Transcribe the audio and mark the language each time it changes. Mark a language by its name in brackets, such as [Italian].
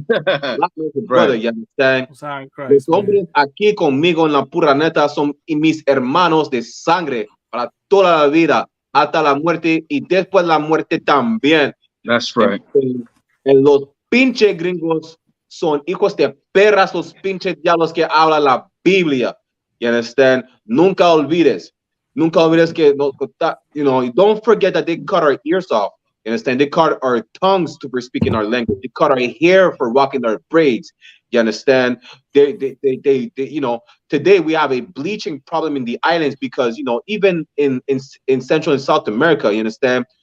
[English] Black is a brother, you understand? [Spanish] Los hombres aquí conmigo en la Pura Neta son mis hermanos de sangre para toda la vida, hasta la muerte y después la muerte también. [English] That's right. [Spanish] En los pinches gringos son hijos de perras, los pinches diablos que habla la Biblia. [English] You understand? [Spanish] Nunca olvides que, [English] you know, don't forget that they cut our ears off. You understand? They cut our tongues for speaking our language. They cut our hair for rocking our braids. You understand? They you know, today we have a bleaching problem in the islands because, you know, even in Central and South America, you understand?